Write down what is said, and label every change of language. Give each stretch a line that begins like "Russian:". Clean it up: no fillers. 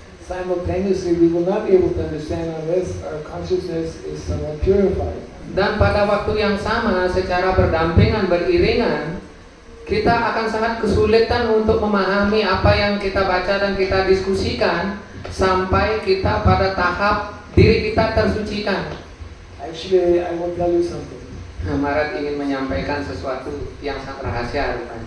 English: Simultaneously, we will not be able to understand unless our consciousness is somewhat purified.
Indonesian: Dan pada waktu yang sama, secara berdampingan, beriringan, kita akan sangat kesulitan untuk memahami apa yang kita baca dan kita diskusikan sampai kita pada tahap diri kita tersucikan.
English: Actually, I will tell you something.
Indonesian: Marat ingin menyampaikan sesuatu yang sangat rahasia.